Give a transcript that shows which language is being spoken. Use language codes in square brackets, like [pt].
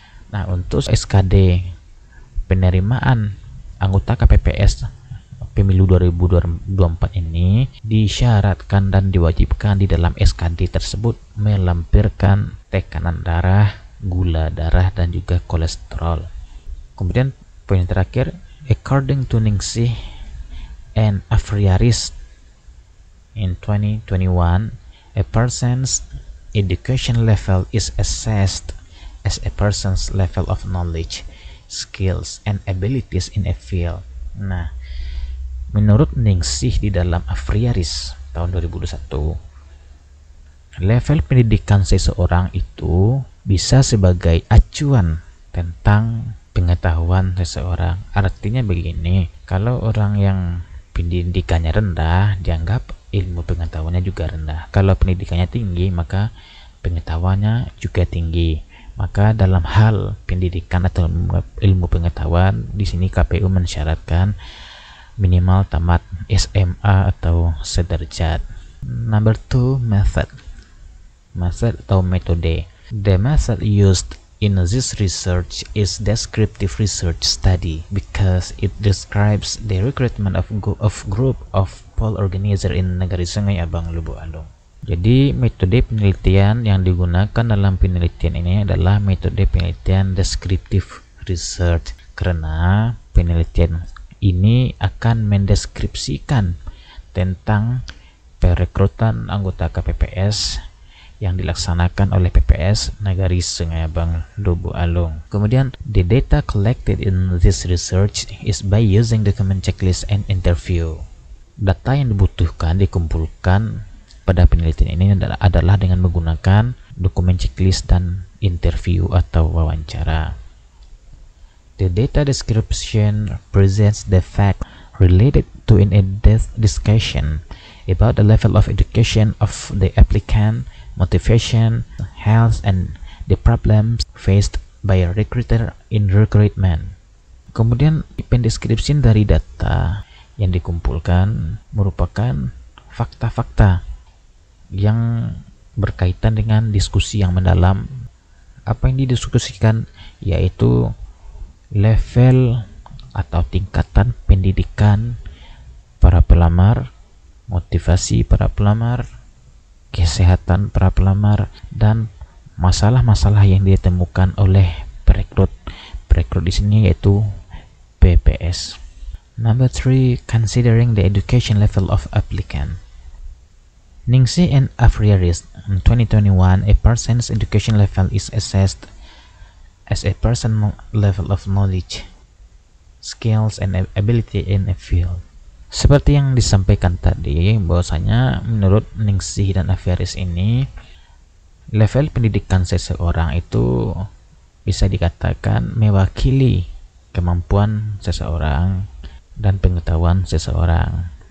[id] Nah, untuk SKD penerimaan anggota KPPS pemilu 2024 ini disyaratkan dan diwajibkan di dalam SKD tersebut melampirkan tekanan darah, gula darah, dan juga kolesterol. Kemudian poin terakhir, [en] according to Ningsih and Afriaris in 2021, a person's education level is assessed as a person's level of knowledge, skills, and abilities in a field. [id] Nah, menurut Ningsih di dalam Afriaris tahun 2021, level pendidikan seseorang itu bisa sebagai acuan tentang pengetahuan seseorang. Artinya begini, kalau orang yang pendidikannya rendah dianggap ilmu pengetahuannya juga rendah. Kalau pendidikannya tinggi maka pengetahuannya juga tinggi. Maka dalam hal pendidikan atau ilmu pengetahuan di sini KPU mensyaratkan minimal tamat SMA atau sederajat. [en] Number 2, method [id] atau metode. [en] The method used in this research is descriptive research study because it describes the recruitment of group of poll organizer in Negari Sungai Abang Lubuk Alung. [id] Jadi metode penelitian yang digunakan dalam penelitian ini adalah metode penelitian [en] descriptive research, [id] karena penelitian ini akan mendeskripsikan tentang perekrutan anggota KPPS yang dilaksanakan oleh PPS Nagari Sungai Abang Lubu Alung. Kemudian, [en] the data collected in this research is by using document checklist and interview. [id] Data yang dibutuhkan dikumpulkan pada penelitian ini adalah dengan menggunakan dokumen checklist dan interview atau wawancara. [en] The data description presents the fact related to an in-depth discussion about the level of education of the applicant, motivation, health, and the problems faced by a recruiter in recruitment. [id] Kemudian, pendeskripsi dari data yang dikumpulkan merupakan fakta-fakta yang berkaitan dengan diskusi yang mendalam. Apa yang didiskusikan yaitu level atau tingkatan pendidikan para pelamar, motivasi para pelamar, kesehatan para pelamar, dan masalah-masalah yang ditemukan oleh perekrut. Perekrut di sini yaitu PPS. [en] Number 3, considering the education level of applicant. Ningsih and Afriaris, in 2021, a person's education level is assessed as a person's level of knowledge, skills, and ability in a field. [id] Seperti yang disampaikan tadi, bahwasanya menurut Ningsih dan Afriaris ini, level pendidikan seseorang itu bisa dikatakan mewakili kemampuan seseorang dan pengetahuan seseorang.